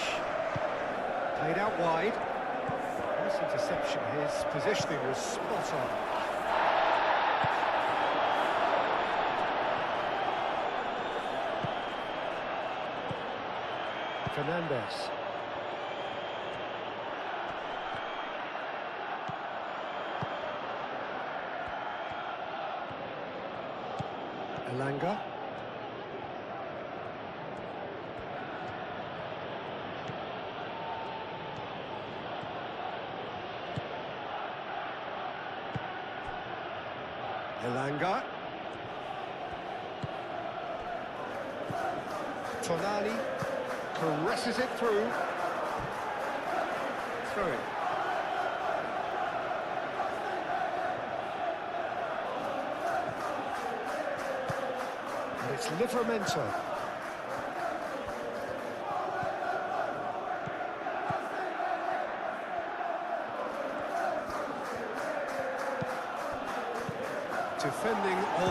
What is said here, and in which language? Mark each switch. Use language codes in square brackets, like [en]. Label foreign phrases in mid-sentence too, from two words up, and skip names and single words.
[en] Played out wide. Nice interception. His positioning was spot on. Fernandes. Elanga. Elanga. Tonali caresses it through. Throw it. And it's Livramento. Defending of...